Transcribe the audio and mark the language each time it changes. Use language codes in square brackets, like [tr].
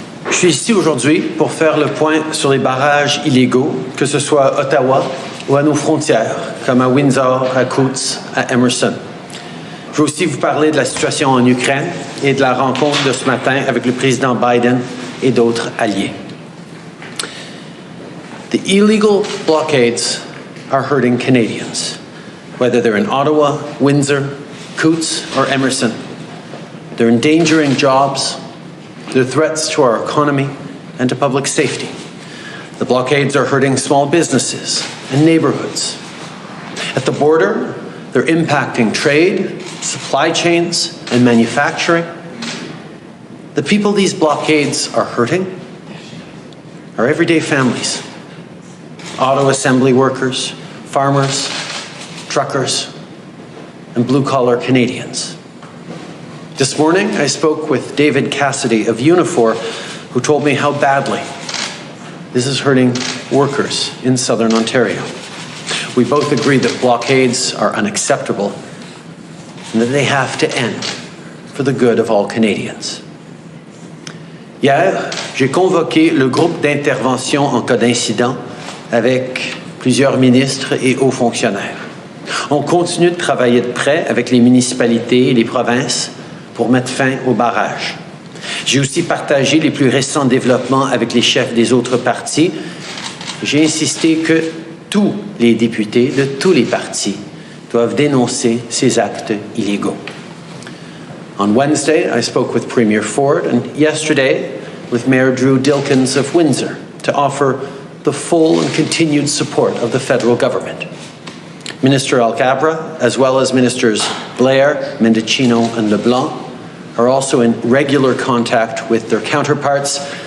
[fr] Je suis ici aujourd'hui pour faire le point sur les barrages illégaux, que ce soit à Ottawa ou à nos frontières, comme à Windsor, à Coutts, à Emerson. Je veux aussi vous parler de la situation en Ukraine et de la rencontre de ce matin avec le président Biden et d'autres alliés. [en] The illegal blockades are hurting Canadians, whether they're in Ottawa, Windsor, Coutts, or Emerson. They're endangering jobs, they're threats to our economy and to public safety. The blockades are hurting small businesses and neighborhoods. At the border, they're impacting trade, supply chains, and manufacturing. The people these blockades are hurting are everyday families, auto assembly workers, farmers, truckers, and blue-collar Canadians. This morning, I spoke with David Cassidy of Unifor, who told me how badly this is hurting workers in Southern Ontario. We both agree that blockades are unacceptable and that they have to end for the good of all Canadians. [fr] Hier, j'ai convoqué le groupe d'intervention en cas d'incident avec plusieurs ministres et hauts fonctionnaires. On continue de travailler de près avec les municipalités et les provinces pour mettre fin aux barrages. J'ai aussi partagé les plus récents développements avec les chefs des autres partis. J'ai insisté que tous les députés de tous les partis doivent dénoncer ces actes illégaux. [en] On Wednesday, I spoke with Premier Ford, and yesterday with Mayor Drew Dilkens of Windsor to offer the full and continued support of the federal government. Minister Alcabra, as well as Ministers Blair, Mendicino, and LeBlanc, are also in regular contact with their counterparts.